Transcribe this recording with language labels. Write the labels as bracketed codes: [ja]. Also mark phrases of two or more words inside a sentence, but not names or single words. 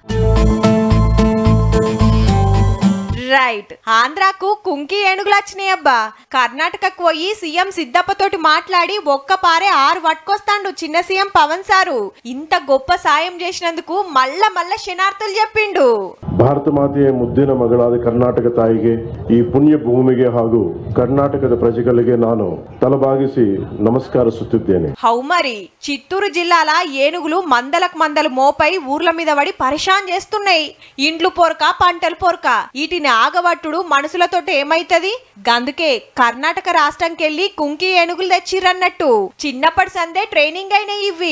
[te] రైట్. ఆంధ్రాకు కుంకి ఏనుగులు వచ్చినాయి అబ్బా. కర్ణాటకకు పోయి సీఎం సిద్ధప్పతోటి మాట్లాడి ఒక్క పారే 6 పట్టుకొస్తాండు చిన్న సీఎం పవన్ సారు. ఇంత గొప్ప సాయం చేసినందుకు మళ్ళా ಶನಾರ್ಥುలు చెప్పిండు. [kn] ಭಾರತ ಮಾತೆಯ ಮುದ್ದಿನ ಮಗಳಾದ ಕರ್ನಾಟಕ ತಾಯಿಗೆ ಈ ಪುಣ್ಯ ಭೂಮಿಗೆ ಹಾಗೂ ಕರ್ನಾಟಕದ ಪ್ರಜೆಗಳಿಗೆ ನಾನು ತಲಬಾಗಿಸಿ ನಮಸ್ಕರಿಸುತ್ತಿದ್ದೇನೆ. [te] హౌ మరి చిత్తూరు జిల్లాల ఏనుగులు మందలకు మందలు మోపై ఊర్ల మీద పడి పరిశాన్ చేస్తున్నాయి. ఇండ్లు పొరక, పంటలు పొరక. వీటిని ఆగబట్టుడు మనుషులతోటి ఏమైతది? గందుకే కర్ణాటక రాష్ట్రంకెళ్ళి కుంకి ఏనుగులు తెచ్చిరన్నట్టు. చిన్నప్పటి సందే ట్రైనింగ్ అయినాయి ఇవి.